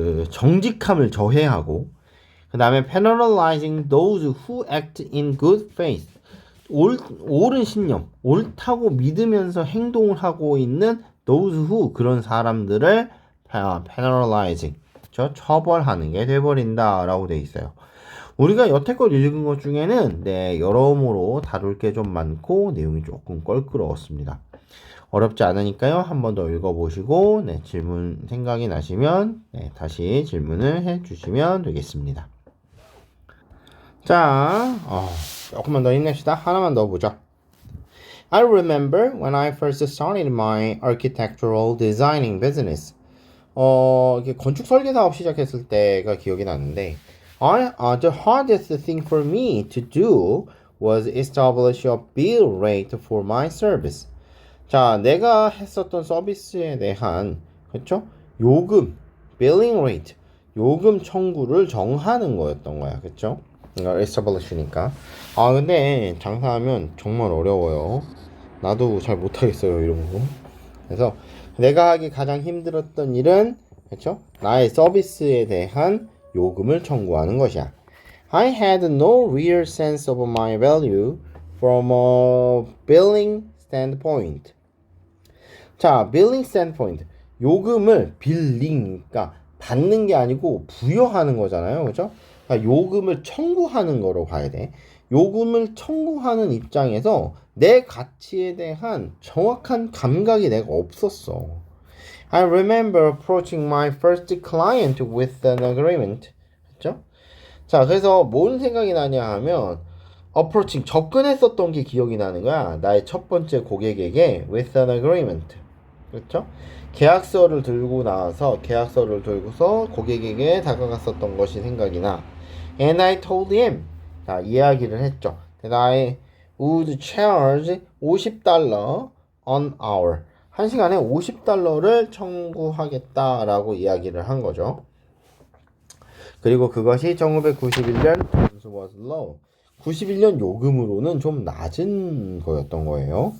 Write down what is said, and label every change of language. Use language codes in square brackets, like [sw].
[ko] 정직함을 저해하고, 그 다음에 [en] penalizing those who act in good faith. [ko] 옳은 신념, 옳다고 믿으면서 행동을 하고 있는 those who, 그런 사람들을 penalizing, 처벌하는 게 돼버린다 라고 돼 있어요. 우리가 여태껏 읽은 것 중에는 여러모로 다룰 게 좀 많고 내용이 조금 껄끄러웠습니다. 어렵지 않으니까요. 한 번 더 읽어보시고 질문 생각이 나시면 다시 질문을 해주시면 되겠습니다. 자, 조금만 더 힘냅시다. 하나만 더 보죠. [en] I remember when I first started my architectural designing business. [ko] 이렇게 건축 설계 사업 시작했을 때가 기억이 나는데 [en] the hardest thing for me to do was establish a bill rate for my service. [ko] 자, 내가 했었던 서비스에 대한 그렇죠? 요금, billing rate, 요금 청구를 정하는 거였던 거야. 그렇죠? 이거 establish니까. 아 근데 장사하면 정말 어려워요. 나도 잘 못하겠어요 이런 거. 그래서 내가 하기 가장 힘들었던 일은 그렇죠? 나의 서비스에 대한 요금을 청구하는 것이야. [en] I had no real sense of my value from a billing standpoint. 자, billing standpoint. [ko] 요금을 빌링이니까 받는 게 아니고 부여하는 거잖아요. 그죠? 그러니까 요금을 청구하는 거로 봐야 돼. 요금을 청구하는 입장에서 내 가치에 대한 정확한 감각이 내가 없었어. [en] I remember approaching my first client with an agreement. [ko] 그죠? 자, 그래서 뭔 생각이 나냐 하면 approaching, 접근했었던 게 기억이 나는 거야. 나의 첫 번째 고객에게 with an agreement. 그렇죠? 계약서를 들고 나와서 계약서를 들고서 고객에게 다가갔었던 것이 생각이 나. [en] And I told him. [ko] 자, 이야기를 했죠. [en] That I would charge $50 an hour. [ko] 한 시간에 $50를 청구하겠다라고 이야기를 한 거죠. 그리고 그것이 1991년 [en] terms was low. [ko] 91년 요금으로는 좀 낮은 거였던 거예요.